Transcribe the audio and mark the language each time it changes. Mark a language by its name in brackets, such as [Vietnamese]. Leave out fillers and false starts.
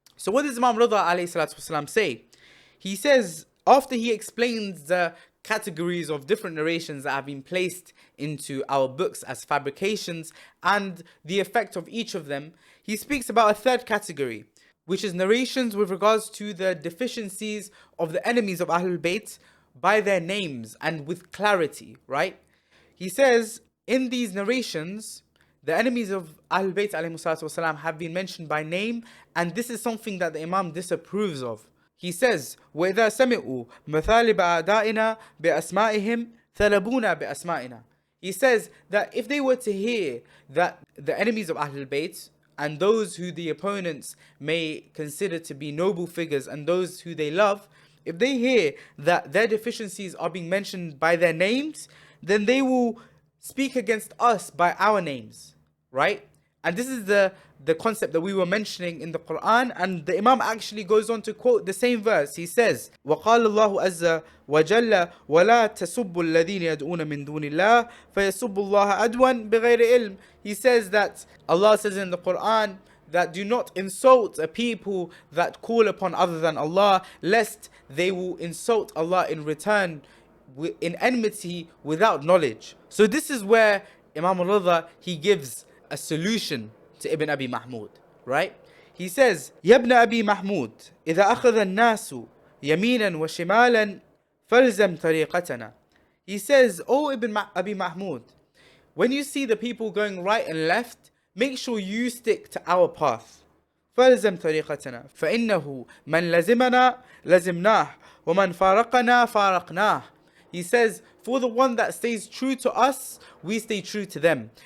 [English] So what does Imam Rida alayhi salatu wasalam say? He says, after he explains the categories of different narrations that have been placed into our books as fabrications and the effect of each of them, he speaks about a third category, which is narrations with regards to the deficiencies of the enemies of Ahlul Bayt by their names and with clarity, right? He says, in these narrations, the enemies of Ahlul Bayt ﷺ have been mentioned by name, and this is something that the Imam disapproves of. [Arabic] He says, وَإِذَا سَمِعُوا مَثَالِبَ أَعْدَائِنَا بِأَسْمَائِهِمْ ثَلَبُونَا بِأَسْمَائِنَا. [English] He says that if they were to hear that the enemies of Ahlul Bayt and those who the opponents may consider to be noble figures and those who they love, if they hear that their deficiencies are being mentioned by their names, then they will speak against us by our names, right? And this is the concept that we were mentioning in the Quran, and the Imam actually goes on to quote the same verse. [Arabic] He says, وَقَالَ اللَّهُ عَزَّ وَجَلَّ وَلَا تَسُبُّوا الَّذِينَ يَدْعُونَ مِن دُونِ اللَّهِ فَيَسُبُّوا اللَّهَ عَدْوًا بِغَيْرِ عِلْمٍ. [English] He says that Allah says in the Quran that do not insult a people that call upon other than Allah, lest they will insult Allah in return in enmity without knowledge. So this is where Imam al-Rida, he gives a solution to Ibn Abi Mahmud, right? [Arabic] He says, يَا ابْنَ أَبِي مَحْمُودٍ إِذَا أَخَذَ النَّاسُ يَمِينًا وَشِمَالًا فَالْزَمْ طَرِيقَتَنَا. [English] He says, oh Ibn Abi Mahmud, when you see the people going right and left, make sure you stick to our path. [Arabic] فَالْزَمْ طَرِيقَتَنَا فَإِنَّهُ مَنْ لَزِمَنَا لَزِمْنَاهُ وَمَنْ فَارَقَنَا فَارَقْنَاهُ. [English] He says, for the one that stays true to us, we stay true to them.